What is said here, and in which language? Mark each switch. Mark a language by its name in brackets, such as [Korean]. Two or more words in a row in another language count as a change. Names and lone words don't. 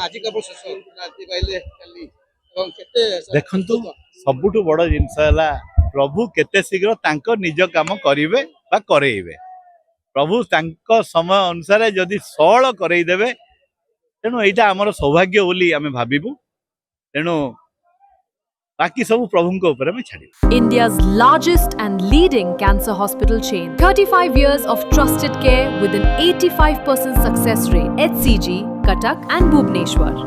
[Odia] ଦେଖନ୍ତୁ, ସବୁଠୁ ବଡ ଜିନିଷ ହେଲା ପ୍ରଭୁ କେତେ ଶୀଘ୍ର ତାଙ୍କ ନିଜ କାମ କରିବେ ବା କରେଇବେ। ପ୍ରଭୁ ତାଙ୍କ ସମୟ ଅନୁସାରେ ଯଦି ସଅଳ କରେଇଦେବେ, ତେଣୁ ଏଇଟା ଆମର ସୌଭାଗ୍ୟ ବୋଲି ଆମେ ଭାବିବୁ। ତେଣୁ [Hindi] बाकी सब [Odia] प्रभुଙ୍କ ଉପରେ ଆମେ ଛାଡ଼ିବୁ। [English] India's largest and leading cancer hospital chain. 35 years of trusted care with an 85% success rate. HCG, Cuttack and Bhubaneswar.